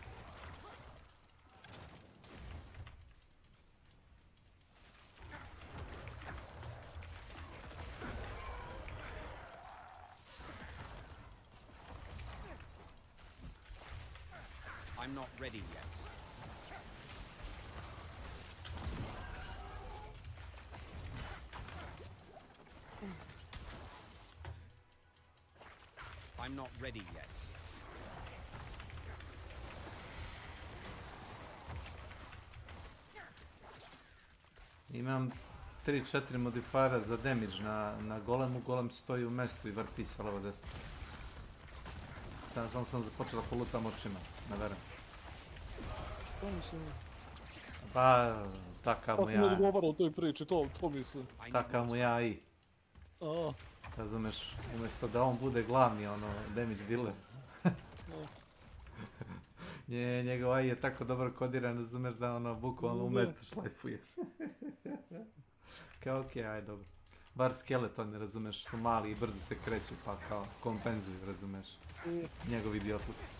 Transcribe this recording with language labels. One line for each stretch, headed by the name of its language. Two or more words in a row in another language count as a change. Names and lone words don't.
English: I'm not ready yet. I'm not ready yet.
Serbian: Imam 3-4 modifajera za damage na golemu, golem stoji u mestu i vrti sa levo desno. Samo sam započela polutam očima, ne verujem. Što mislim? Pa, takav mu ja... Kako ne odgovara u toj priči, to mislim. Takav mu ja i... Razumeš, umjesto da on bude glavni,
English: damage dealer.
Serbian: Njegov AI je tako dobro kodiran, razumeš da bukvalno u mestu šlajfuje. Kao okej, aj dobro. Bar skeletoni, razumeš, su mali i brzo se kreću, pa kao kompenzuju, razumeš. Njegov idiotluk.